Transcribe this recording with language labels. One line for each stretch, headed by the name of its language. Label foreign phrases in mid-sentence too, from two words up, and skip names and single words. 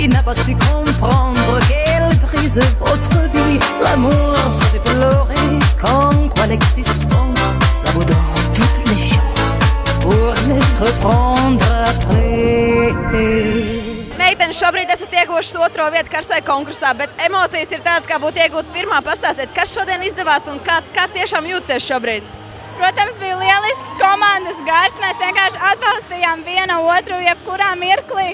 French: pas su comprendre qu'elle brise votre vie. L'amour, ça fait pleurer, comme quoi l'existence, ça vaut donc toutes les chances pour les reprendre après.
Latvian: Meitenes, šobrīd esat ieguvušas otro vietu karsai konkursā, bet emocijas ir tādas, kā būtu iegūt pirmā. Pastāstiet, kas šodien izdevās un kā tiešām jūties šobrīd? Protams, bija lielisks komandas gars. Mēs vienkārši atbalstījām vienu otru jebkurā mirklī.